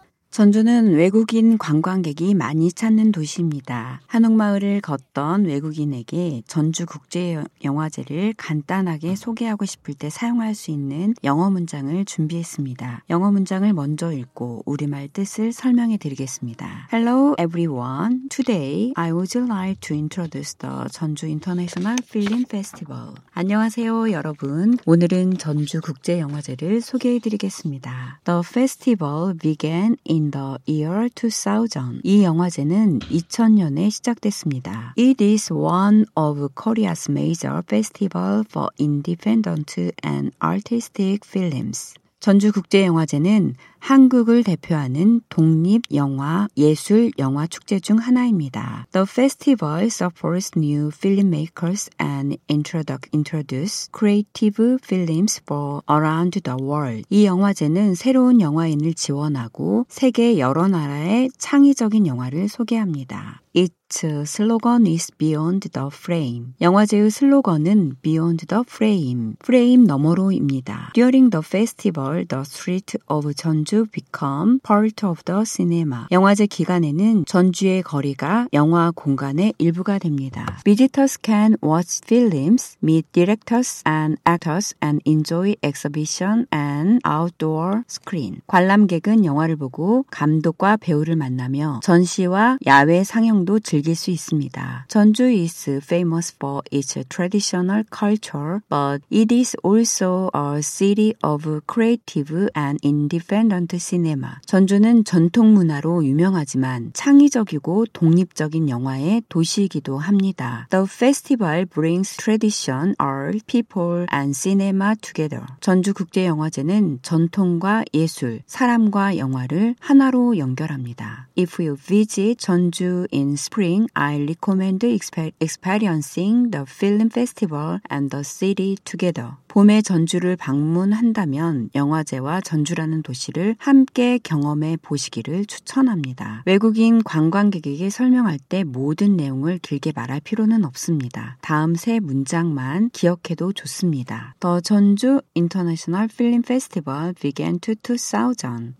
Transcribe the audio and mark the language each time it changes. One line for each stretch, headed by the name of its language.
Korean: 전주는 외국인 관광객이 많이 찾는 도시입니다. 한옥마을을 걷던 외국인에게 전주국제영화제를 간단하게 소개하고 싶을 때 사용할 수 있는 영어 문장을 준비했습니다. 영어 문장을 먼저 읽고 우리말 뜻을 설명해 드리겠습니다.
English: Hello everyone. Today I would like to introduce the 전주 International Film Festival.
Korean: 안녕하세요 여러분. 오늘은 전주국제영화제를 소개해 드리겠습니다.
English: The festival began in the year 2000.
Korean: 이 영화제는 2000년에 시작됐습니다.
English: It is one of Korea's major festival for independent and artistic films.
Korean: 전주국제영화제는 한국을 대표하는 독립영화, 예술영화 축제 중 하나입니다.
English: The festival supports new filmmakers and introduce creative films for around the world.
Korean: 이 영화제는 새로운 영화인을 지원하고 세계 여러 나라의 창의적인 영화를 소개합니다.
English: Its slogan is Beyond the Frame.
Korean: 영화제의 슬로건은
English: Beyond the Frame,
Korean: 프레임 너머로입니다.
English: During the festival, the street of 전주 become part of the cinema.
Korean: 영화제 기간에는 전주의 거리가 영화 공간의 일부가 됩니다.
English: Visitors can watch films, meet directors and actors and enjoy exhibition and outdoor screen.
Korean: 관람객은 영화를 보고 감독과 배우를 만나며 전시와 야외 상영 즐길 수 있습니다.
English: 전주 is famous for its traditional culture, but it is also a city of creative and independent cinema.
Korean: 전주는 전통 문화로 유명하지만 창의적이고 독립적인 영화의 도시이기도 합니다.
English: The festival brings tradition, art, people and cinema together.
Korean: 전주 국제 영화제는 전통과 예술, 사람과 영화를 하나로 연결합니다.
English: If you visit 전주 in Spring, I recommend experiencing the film festival and the city together.
Korean: 봄에 전주를 방문한다면 영화제와 전주라는 도시를 함께 경험해 보시기를 추천합니다. 외국인 관광객에게 설명할 때 모든 내용을 길게 말할 필요는 없습니다. 다음 세 문장만 기억해도 좋습니다.
English: The 전주 International Film Festival began to 2000.